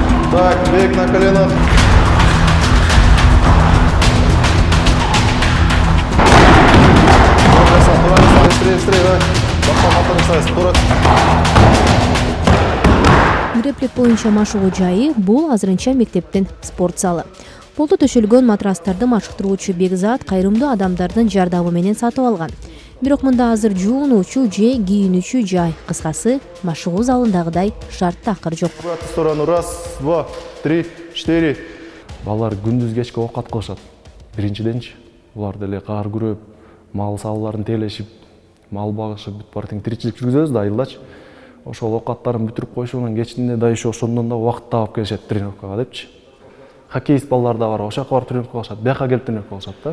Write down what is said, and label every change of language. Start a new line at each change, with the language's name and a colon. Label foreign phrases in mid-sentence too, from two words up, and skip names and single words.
Russian: Так, бег на коленах. Быстрее, быстрее, давай.
Kyrgyz: Греплик боюнча машыгуу жайы бул азырынча мектептин спорт залы. Полду төшөлгөн матрастарды машыктыруучу Бекзат кайрымдуу адамдардын жардамы менен сатып алган. Бирок мында азыр жуунуучу же кийинүүчү жай, кыскасы машыгуу залындагыдай шарт такыр жок.
Russian: В эту сторону. Раз, два, три, четыре.
Kyrgyz: Балдар күндүз кечке оокат кылышат. Биринчиденчи, булар деле каар күрөп, мал салаларын тейлешип, мал багышып, бүт бар тең тиричилик жүргүзөбүз да айылдачы. Ошол оокаттарын бүтүрүп коюшунан кечинде да еще ошондон да убакыт таап келишет тренировкага депчи. Хоккеист балдар да бар, ошол жака барып тренировка кылышат, бияка келип тренировка кылышат да.